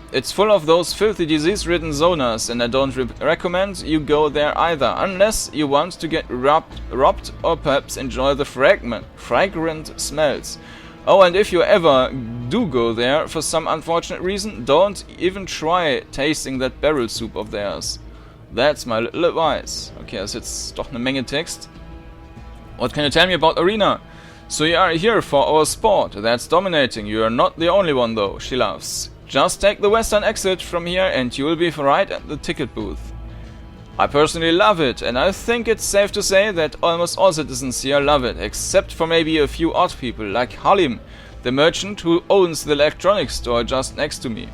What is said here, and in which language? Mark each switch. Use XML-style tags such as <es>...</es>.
<en>It's full of those filthy disease-ridden zoners, and I don't recommend you go there either, unless you want to get robbed or perhaps enjoy the fragrant smells. Oh, and if you ever do go there for some unfortunate reason, don't even try tasting that barrel soup of theirs. That's my little advice.</en> <de>Okay, das ist jetzt doch eine Menge Text.</de> <en>What can you tell me about Arena? So you are here for our sport. That's dominating. You are not the only one though, she laughs. Just take the western exit from here and you will be right at the ticket booth. I personally love it, and I think it's safe to say that almost all citizens here love it, except for maybe a few odd people, like Halim, the merchant who owns the electronics store just next to me.</en>